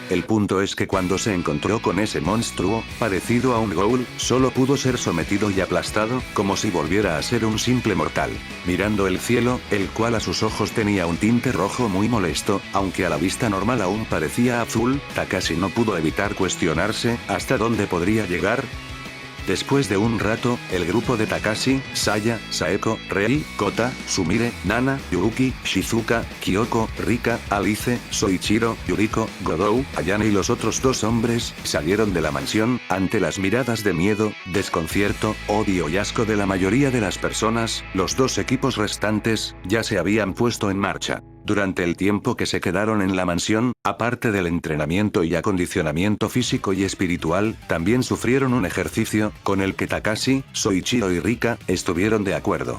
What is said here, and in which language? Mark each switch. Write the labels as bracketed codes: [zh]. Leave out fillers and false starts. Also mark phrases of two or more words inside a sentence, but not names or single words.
[es] El punto es que cuando se encontró con ese monstruo, parecido a un ghoul, solo pudo ser sometido y aplastado, como si volviera a ser un simple mortal. Mirando el cielo, el cual a sus ojos tenía un tinte rojo muy molesto, aunque a la vista normal aún parecía azul, Takashi no pudo evitar cuestionarse, ¿hasta dónde podría llegar? Después de un rato, el grupo de Takashi, Saya, Saeko, Rei, Kota, Sumire, Nana, Yuuki, Shizuka, Kyoko, Rika, Alice, Soichiro, Yuriko, Godou, Ayane y los otros dos hombres, salieron de la mansión, ante las miradas de miedo, desconcierto, odio y asco de la mayoría de las personas. Los dos equipos restantes, ya se habían puesto en marcha. Durante el tiempo que se quedaron en la mansión, aparte del entrenamiento y acondicionamiento físico y espiritual, también sufrieron un ejercicio, con el que Takashi, Soichiro y Rika, estuvieron de acuerdo.